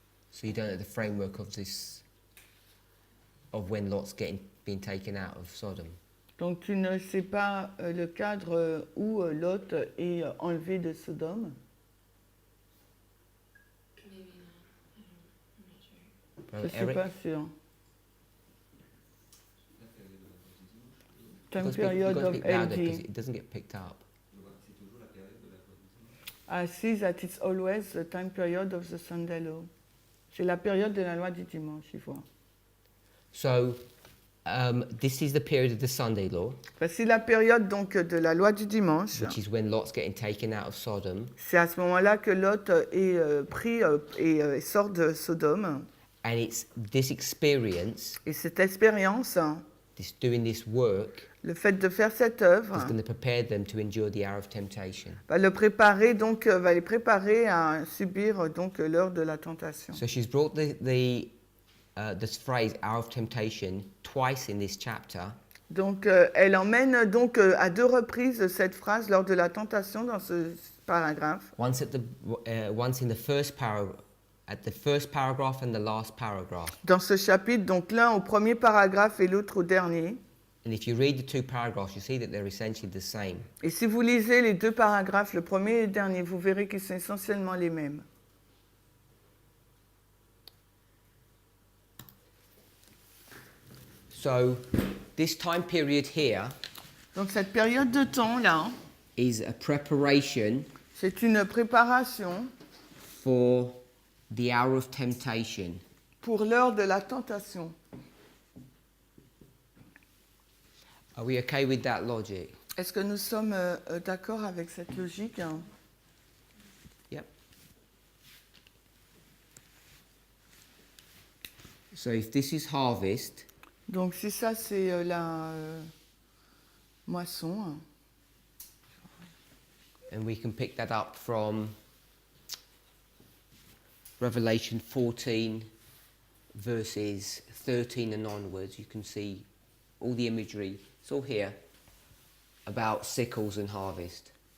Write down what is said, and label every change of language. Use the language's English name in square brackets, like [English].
[English] so you don't know the framework of this, of when Lot's being taken out of Sodom. [French] Donc tu ne sais pas le cadre où Lot est enlevé de Sodome? Je ne suis [English] Eric? [French] pas sûre. La [English] Time [French] période de la [English] You've got to speak of louder because AD. it doesn't get picked up. [French] C'est toujours la période de la croix du dimanche. [English] I see that it's always the time period of the Sunday law. [French] C'est la période de la loi du dimanche, il faut. [English] So, this is the period of the Sunday law, [French] C'est la période donc de la loi du dimanche. [English] which is when Lot's getting taken out of Sodom, [French] C'est à ce moment-là que Lot est pris et sort de Sodome. [English] and it's this experience, [French] Et cette expérience, [English] this doing this work, [French] le fait de faire cette œuvre, [English] is going to prepare them to endure the hour of temptation. [French] va les préparer à subir donc l'heure de la tentation. [English] So she's brought this phrase "hour of temptation" twice in this chapter, [French] Donc elle emmène donc à deux reprises cette phrase lors de la tentation dans ce paragraphe. [English] once in the first paragraph and the last paragraph. [French] Dans ce chapitre, donc l'un au premier paragraphe et l'autre au dernier. [English] And if you read the two paragraphs, you see that they're essentially the same. [French] Et si vous lisez les deux paragraphes, le premier et le dernier, vous verrez qu'ils sont essentiellement les mêmes. [English] So, this time period here [French] Donc cette période de temps-là, [English] is a preparation [French] c'est une préparation [English] for the hour of temptation. [French] pour l'heure de la tentation. [English] Are we okay with that logic? [French] Est-ce que nous sommes d'accord avec cette logique, hein? [English] Yep. So if this is harvest, [French] Donc si ça c'est la moisson, hein. [English] and we can pick that up from Revelation 14 verses 13 and onwards, you can see all the imagery, it's all here, about sickles and harvest.